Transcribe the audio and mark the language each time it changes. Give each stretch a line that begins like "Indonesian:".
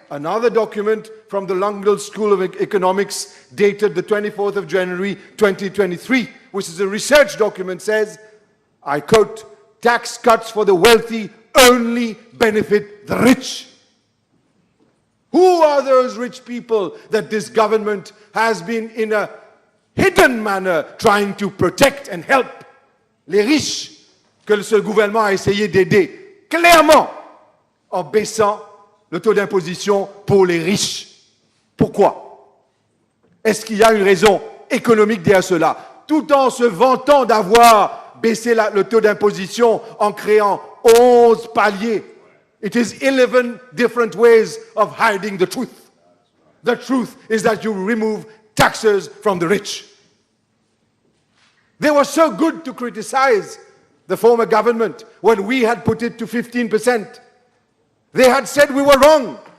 English: Another document from the London School of Economics, dated the 24th of January 2023, which is a research document, says, I quote, "Tax cuts for the wealthy only benefit the rich." Who are those rich people that this government has been in a hidden manner trying to protect and help?
French: Les riches que ce gouvernement a essayé d'aider clairement en baissant le taux d'imposition pour les riches. Pourquoi? Est-ce qu'il y a une raison économique derrière cela? Tout en se vantant d'avoir baissé le taux d'imposition en créant 11 paliers.
English: It is 11 different ways of hiding the truth. The truth is that you remove taxes from the rich. They were so good to criticize the former government when we had put it to 15%. They had said we were wrong.